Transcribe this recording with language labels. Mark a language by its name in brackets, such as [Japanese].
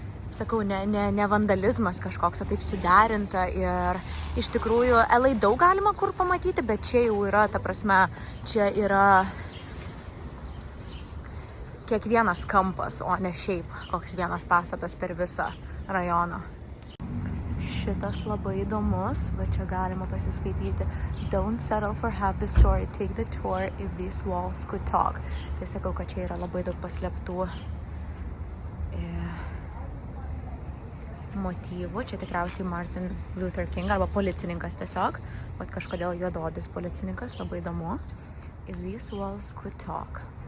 [Lithuanian] sakau, ne vandalizmas kažkoks, o taip suderinta ir iš tikrųjų LA daug galima kur pamatyti, bet čia jau yra, ta prasme, čia yra kiekvienas kampas, o ne šiaip koks vienas pastatas per visą rajoną. Šitas labai įdomus, va čia galima pasiskaityti. [English] Don't settle for half the story, take the tour if these walls could talk. [Lithuanian] Tai sakau, kad čia yra labai daug paslėptų motyvų. Čia tikriausiai Martin Luther King arba policininkas tiesiog. Vat kažkodėl juodaodis policininkas, labai įdomu. [English] If these walls could talk.